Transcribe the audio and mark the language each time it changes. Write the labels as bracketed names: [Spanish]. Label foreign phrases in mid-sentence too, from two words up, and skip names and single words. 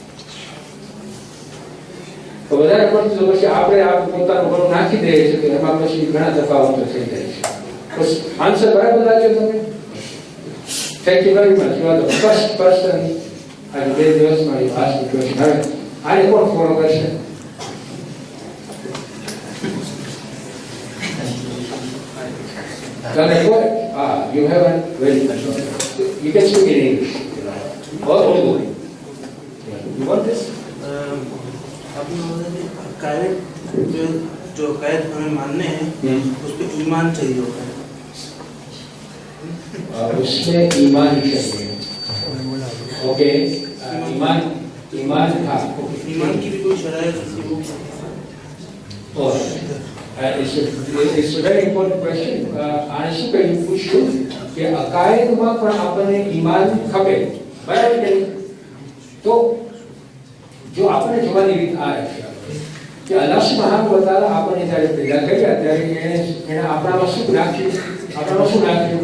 [Gujarati] તો વધારે પડતું તો પછી આપણે પોતાનું ઘણું નાખી દઈએ છીએ તો એમાં પછી ઘણા તફાવતો થઈ જાય છે. તો આન્સર બરાબર લાગ્યો તમે? [English] thank you very much. you are the first person [Gujarati] આજે 2 દિવસમાં [English] a ask question. [Gujarati] હવે આને કોણ ફોલો કરશે? [English] You have a very you can speak in English or Urdu. You want this? [Urdu] آپ نے بولا کہ عقائد جو عقائد ہمیں ماننے ہیں اس پر ایمان چاہیے ہوتا ہے. اس میں ایمان چاہیے. اوکے، ایمان ہاں. ایمان کی بھی کوئی شرائط ہے? [English] और it's a very important question. [Gujarati] આને શું કહ્યું પૂછ્યું કે અકાયદમાં પણ આપણને ઈમાન ખપે, બરાબર કે નહીં? તો જો આપણે જોવાની રીત આ છે કે [Arabic] الله سبحانه وتعالى [Gujarati] આપણને જ્યારે પેદા કર્યા ત્યારે એને આપણામાં શું નાખ્યું?